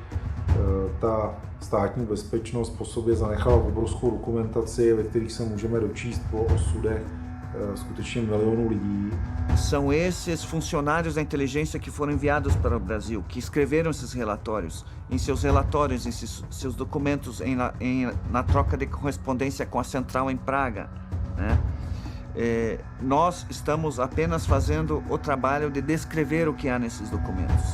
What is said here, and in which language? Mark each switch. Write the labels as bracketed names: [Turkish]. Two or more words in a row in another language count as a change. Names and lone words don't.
[Czech] Ta státní bezpečnost po sobě zanechala obrovskou dokumentaci, ve kterých se můžeme dočíst po osudech skutečně milionů lidí. [Portuguese] São esses funcionários da inteligência que foram enviados para o Brasil, que escreveram esses relatórios, em seus relatórios, em seus documentos, na troca de correspondência com a central em Praga, né? Nós estamos apenas fazendo o trabalho de descrever o que há nesses documentos.